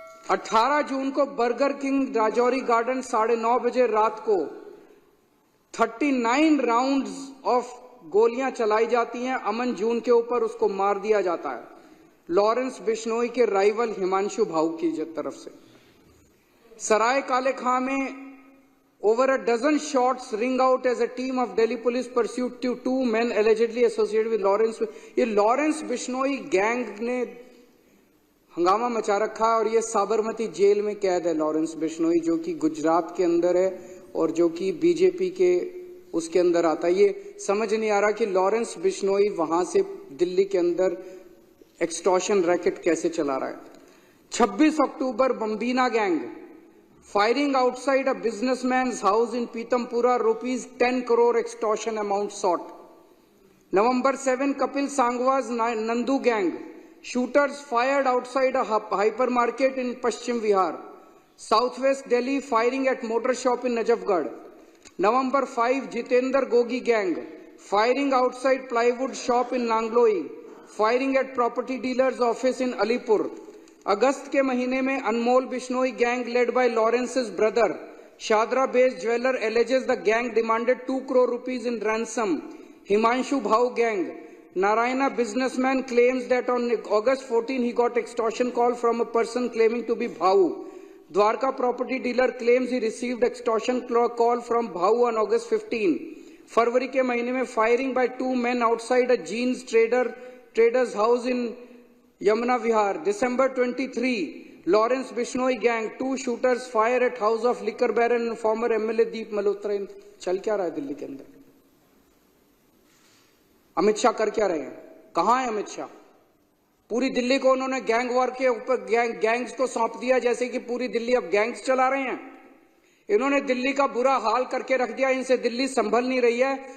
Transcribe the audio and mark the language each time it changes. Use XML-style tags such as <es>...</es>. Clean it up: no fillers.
<hi>18 जून को burger king Rajouri garden 9:30 बजे रात को 39 राउंड्स ऑफ गोलियां चलाई जाती हैं अमन जून के ऊपर, उसको मार दिया जाता है लॉरेंस बिश्नोई के राइवल हिमांशु भाऊ की तरफ से।</hi> <en>सराय काले खां में over a dozen shots ring out as a team of Delhi police pursued 2 men allegedly associated with Lawrence।</en> <hi>ये लॉरेंस बिश्नोई गैंग ने हंगामा मचा रखा है और ये साबरमती जेल में कैद है लॉरेंस बिश्नोई, जो कि गुजरात के अंदर है और जो कि बीजेपी के उसके अंदर आता है। ये समझ नहीं आ रहा कि लॉरेंस बिश्नोई वहां से दिल्ली के अंदर एक्सटॉर्शन रैकेट कैसे चला रहा है। 26 अक्टूबर बम्बीना gang</hi> <en>firing outside a businessman's house in Pitampura, ₹10 crore extortion amount sought। November 7, Kapil Sangwa's Nandu gang, shooters fired outside a hypermarket in Paschim Vihar। Southwest Delhi, firing at motor shop in Najafgarh। November 5, Jitendra Gogi gang, firing outside plywood shop in Nangloi, firing at property dealer's office in Alipur।</en> <hi>अगस्त के महीने में</hi> <en>Anmol Bishnoi gang led by Lawrence's brother Shahdara based jeweller alleges the gang demanded 2 crore rupees in ransom। Himanshu Bhau gang, Narayana businessman claims that on August 14 he got extortion call from a person claiming to be Bhau। Dwarka property dealer claims he received extortion call from Bhau on August 15।</en> <hi>फरवरी के महीने में firing</hi> <en>by 2 men outside a jeans trader's house in Yamuna Vihar। December 23, Lawrence Bishnoi gang, 2 shooters fire at house of liquor baron and former MLA Deep Malhotra।</en> <hi>चल क्या रहा है दिल्ली के अंदर? अमित शाह कर क्या रहे हैं? कहां है अमित शाह? पूरी दिल्ली को उन्होंने गैंग वॉर के ऊपर गैंग्स को सौंप दिया, जैसे कि पूरी दिल्ली अब गैंग्स चला रहे हैं। इन्होंने दिल्ली का बुरा हाल करके रख दिया, इनसे दिल्ली संभल नहीं रही है।</hi>